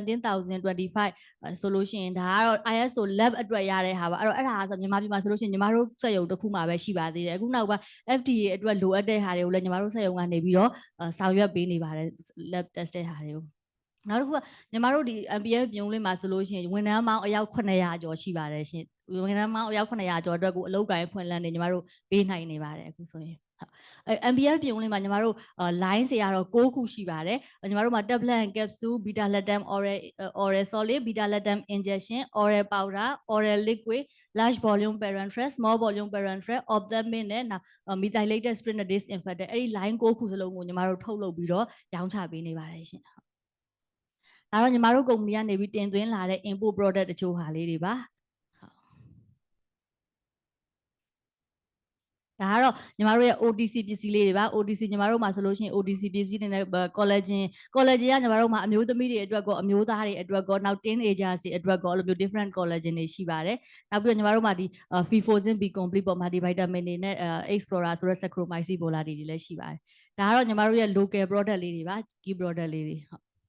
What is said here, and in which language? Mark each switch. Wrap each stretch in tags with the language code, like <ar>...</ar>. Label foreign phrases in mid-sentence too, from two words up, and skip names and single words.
<my>17025 ဆိုလို့ရှိရင်ဒါကတော့ ISO lab အတွက်ရတဲ့ဟာပါအဲ့ဒါဆိုမြန်မာပြည်မှာဆိုလို့ရှိရင်ညီမတို့စက်ရုံတစ်ခုမှပဲရှိပါသေးတယ်အခုနောက်ပိုင်း FDA အတွက်လိုအပ်တဲ့ဟာတွေကိုလည်းညီမတို့စက်ရုံကနေပြီးတော့ဆောင်ရွက်ပေးနေပါတယ်</my> <en>lab test</en> <my>တဲ့ဟာတွေကိုနောက်တစ်ခုကညီမတို့ဒီ MPF ပြုံးလေးမှာဆို လို့ရှိရင်ဝန်ထမ်းပေါင်းအယောက်900ကျော်ရှိပါတယ်ရှင်ဝန်ထမ်းပေါင်းအယောက်900ကျော်အတွက်ကိုအလုပ်ကိုင်ဖွင့်လှစ်နေညီမတို့ပေးနိုင်နေပါတယ်အခုဆိုရင်MPF ပြုံးလေးမှာညီမတို့ line တွေကတော့6ခုရှိပါတယ် ညီမတို့မှာ</my> <en>tablet and capsule beta lactam oral solid beta lactam injection oral powder oral liquid large volume parenteral small volume parenteral ophthalmic နဲ့ methylated spirit disinfectant</en> <my>အဲ့ဒီ line 6ခုစလုံးကိုညီမ တို့ထုတ်လုပ်ပြီးတော့ရောင်းချပေးနေပါတယ်ရှင်ဒါတော့ညီမတို့ကုမ္ပဏီကနေပြီးတင်သွင်းလာတဲ့</my> <en>import product</en> <my>တချို့ဟာလေးတွေပါဒါကတော့ ညီမတို့ရဲ့ OTC ပစ္စည်းလေးတွေပါ OTC ညီမတို့မှာဆိုလို့ရှိရင် OTC ပစ္စည်းတွေနဲ့ collagen ကညီမတို့မှာအမျိုးသမီးတွေအတွက်ကောအမျိုးသားတွေအတွက်ကောနောက် teenagers တွေအတွက်ကောအဲ့လိုမျိုး</my> <en>different collagen</en> <my>တွေရှိပါတယ်နောက်ပြီးတော့ညီမတို့မှာဒီ Fifozin B complete ပေါ်မှာဒီ vitamin တွေနဲ့ Explorer ဆိုတဲ့ Saccharomyces boulardii တွေလည်းရှိပါတယ်ဒါကတော့ညီမတို့ရဲ့</my> <en>local product</en> <my>လေးတွေပါ</my> <en>key product</en> <my>လေးတွေဟုတ်</my>